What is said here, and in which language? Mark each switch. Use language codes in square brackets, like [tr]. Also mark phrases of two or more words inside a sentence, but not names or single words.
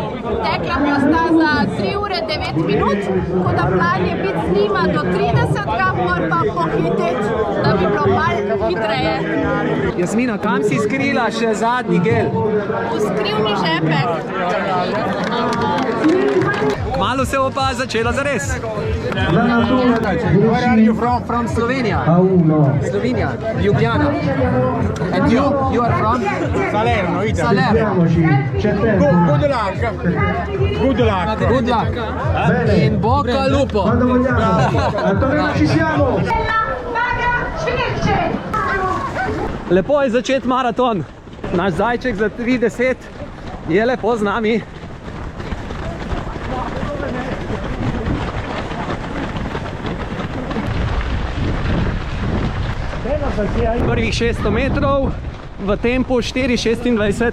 [sl] Tekla pa sta za 3 ure 9 minut, ko da plan je biti z njima do 30, mora pa pohiteti, da bi bilo malo hitreje. Jasmina, kam si skrila še zadnji gel? V skrivni žepek. Kmalu se bo pa začelo zares. [en] Where are you from? From Slovenija. Slovenija, Ljubljana. And you are from? Salerno, Italy. Salerno. Good luck. Good luck. Good luck. [it] In bocca al lupo. Ci siamo. [sl] Lepo je začeti maraton. Naš zajček za 30 je lepo z nami. Prvih 600 metrov v tempu 4,26.